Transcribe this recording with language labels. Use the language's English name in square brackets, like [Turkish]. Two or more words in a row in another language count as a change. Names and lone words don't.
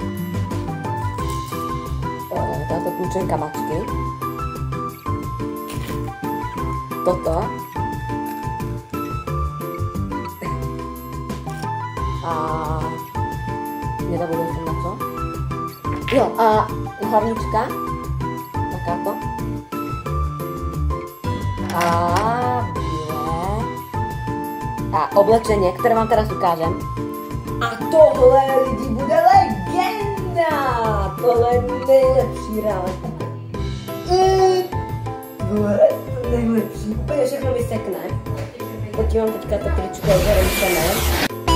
[Slovak] táto kľúčenka mačky, toto, a nezabudol som na čo, jo, a hlavnička, takáto. A biele. A oblečenie, ktoré vám teraz ukážem. [Czech] A tohle, lidi, bude legenda! Tohle je nejlepší rád. Tohle je nejlepší. Úplně všechno vysekne. Teď mám teďka to tričko, že